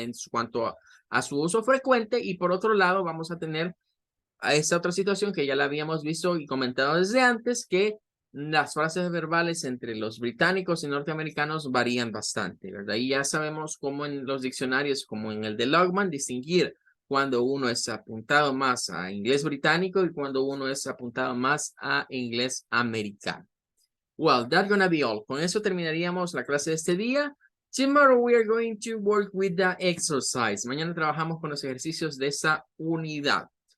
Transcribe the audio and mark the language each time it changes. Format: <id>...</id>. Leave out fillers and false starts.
<es>En cuanto a su uso frecuente. Y por otro lado, vamos a tener a esta otra situación que ya la habíamos visto y comentado desde antes, que las frases verbales entre los británicos y norteamericanos varían bastante, ¿verdad? Y ya sabemos cómo en los diccionarios, como en el de Logman, distinguir cuando uno es apuntado más a inglés británico y cuando uno es apuntado más a inglés americano.</es> <en>Well, that's gonna be all.</en> <es>Con eso terminaríamos la clase de este día.</es> <en>Tomorrow we are going to work with the exercise.</en> <es>Mañana trabajamos con los ejercicios de esa unidad.</es>